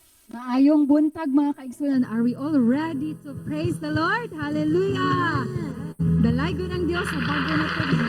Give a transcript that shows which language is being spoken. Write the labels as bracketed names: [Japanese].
[Cebuano] Maayong buntag mga kaigsunan. [English] Are we all ready to praise the Lord? Hallelujah. [Cebuano] Dalaygon ang Diyos sa bago na ito.